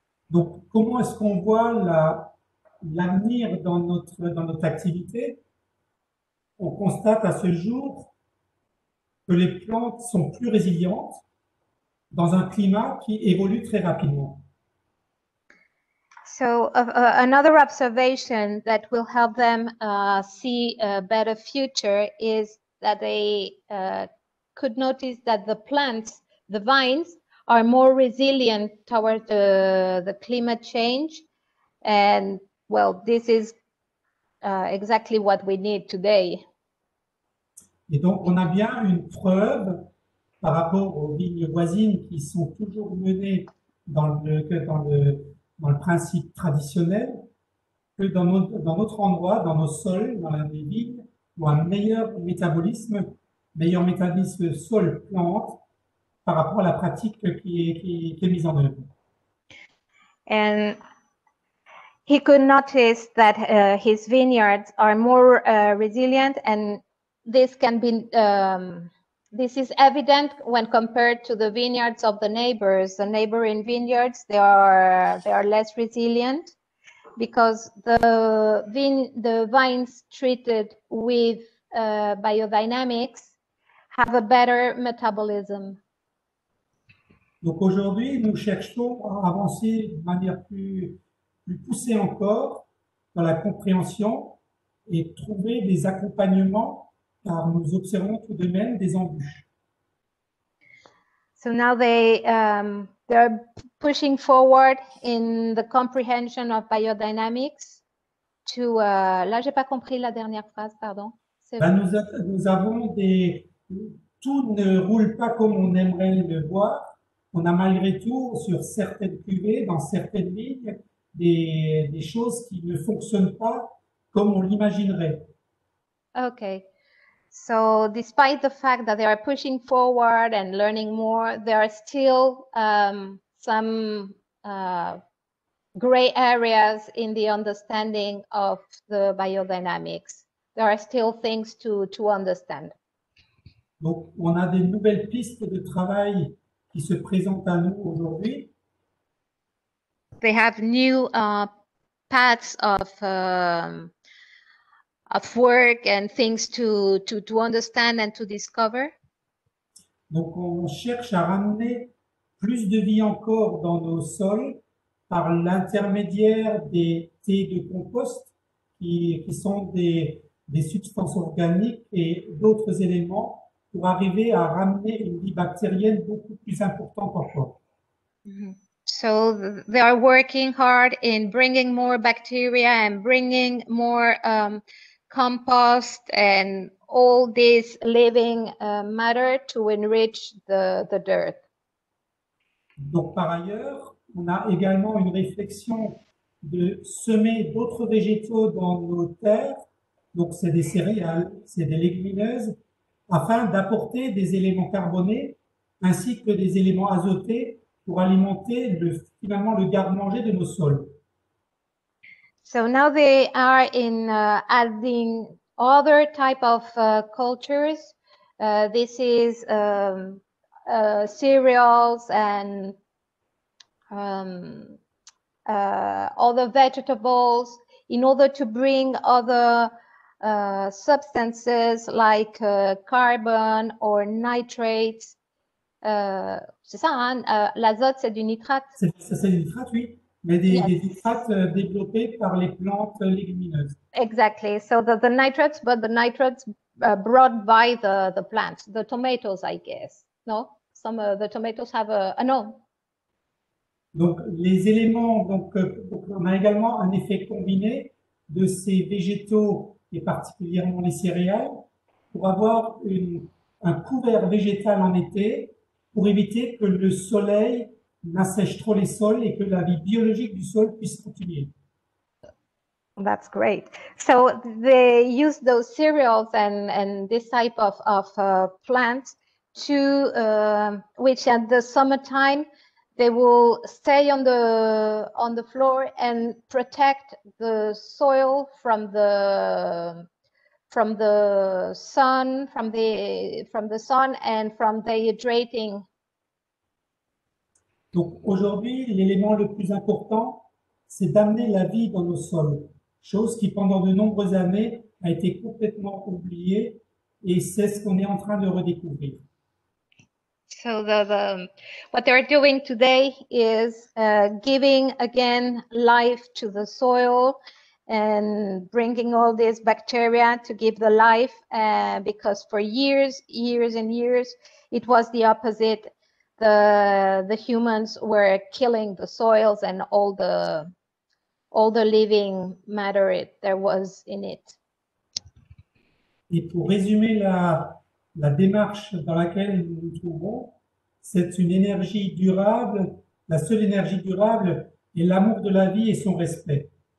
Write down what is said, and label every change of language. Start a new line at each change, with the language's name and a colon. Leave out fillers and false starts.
French: Donc, comment est-ce qu'on voit l'avenir dans notre activité? On constate à ce jour que les plantes sont plus résilientes dans un climat qui évolue très rapidement.
English: So another observation that will help them see a better future is that they could notice that the plants, the vines, are more resilient toward the climate change. And well, this is exactly what we need today.
French: Et donc, on a bien une preuve par rapport aux vignes voisines qui sont toujours menées dans le principe traditionnel, que dans notre endroit, dans nos sols, dans les vignes, ou un meilleur métabolisme sol-plante par rapport à la pratique qui est mise en œuvre.
English: And he could notice that his vineyards are more resilient, and this can be this is evident when compared to the vineyards of the neighbors. The neighboring vineyards, they are less resilient because the vines treated with biodynamics have a better metabolism.
French: Donc aujourd'hui, nous cherchons à avancer de manière plus poussée encore dans la compréhension et trouver des accompagnements, car nous observons tout de même des embûches.
English: So now they're pushing forward in the comprehension of biodynamics to
French: là j'ai pas compris la dernière phrase, pardon. Nous avons tout ne roule pas comme on aimerait le voir. On a malgré tout sur certaines cuvées, dans certaines lignes, des choses qui ne fonctionnent pas comme on l'imaginerait.
English: Okay. So despite the fact that they are pushing forward and learning more, there are still some gray areas in the understanding of the biodynamics. There are still things to understand.
French: Donc, on a des nouvelles pistes de travail qui se présentent à nous aujourd'hui.
English: They have new paths of work and things to understand and to discover.
French: Donc, on cherche à ramener plus de vie encore dans nos sols par l'intermédiaire des thés de compost qui sont des substances organiques et d'autres éléments pour arriver à ramener une vie bactérienne beaucoup plus importante encore.
English: So they are working hard in bringing more bacteria and bringing more compost and all this living matter to enrich the dirt.
French: Donc, par ailleurs, on a également une réflexion de semer d'autres végétaux dans nos terres. Donc, c'est des céréales, c'est des légumineuses, afin d'apporter des éléments carbonés ainsi que des éléments azotés pour alimenter finalement le garde-manger de nos sols.
English: So now they are in adding other type of cultures. This is cereals and other vegetables in order to bring other substances like carbon or nitrates.
French: C'est ça, hein? L'azote, c'est du nitrate. C'est du nitrate, oui, mais des nitrates développés par les plantes légumineuses.
English: Exactly. So the nitrates, but the nitrates brought by the plants, the tomatoes, I guess. No, some the tomatoes have no.
French: Donc, les éléments, donc, on a également un effet combiné de ces végétaux et particulièrement les céréales pour avoir un couvert végétal en été pour éviter que le soleil n'assèche trop les sols et que la vie biologique du sol puisse continuer.
English: That's great. So they use those cereals and this type of plants to which at the summertime they will stay on the floor and protect the soil from the sun, from the sun and from the hydrating.
French: Donc aujourd'hui, l'élément le plus important, c'est d'amener la vie dans nos sols, chose qui pendant de nombreuses années a été complètement oubliée et c'est ce qu'on est en train de redécouvrir.
English: So what they're doing today is giving again life to the soil and bringing all this bacteria to give the life because for years and years it was the opposite. The humans were killing the soils and all the living matter there was in it.
French: Et pour résumer la démarche dans laquelle nous nous trouvons, c'est une énergie durable. La seule énergie durable est l'amour de la vie et son respect.